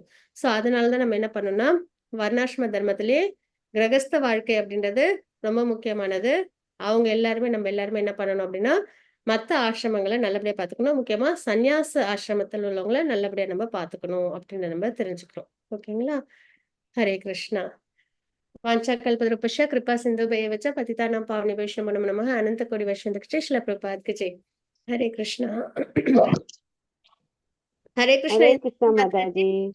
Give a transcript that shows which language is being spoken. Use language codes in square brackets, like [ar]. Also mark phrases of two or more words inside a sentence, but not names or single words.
[ta] ஸோ அதனாலதான் நம்ம என்ன பண்ணணும்னா வர்ணாசிரம தர்மத்திலே கிரகஸ்த வாழ்க்கை அப்படின்றது ரொம்ப முக்கியமானது. அவங்க எல்லாருமே நம்ம எல்லாருமே என்ன பண்ணணும் அப்படின்னா மற்ற ஆசிரமங்களை நல்லபடியா பார்த்துக்கணும். முக்கியமா சந்நியாச ஆசிரமத்தில் உள்ளவங்களை நல்லபடியா நம்ம பார்த்துக்கணும் அப்படின்னு நம்ம தெரிஞ்சுக்கிறோம். ஓகேங்களா? ஹரே கிருஷ்ணா. [sa] वाञ्छाकल्पतरुभ्यश्च कृपा सिन्धुभ्येव च पतितानां पावनेभ्यो नमो नमः। [hi] अनंत कोटि वैष्णव श्रील प्रभुपाद की जय। हरे कृष्णा। हरे कृष्णा। हरे कृष्णा माताजी।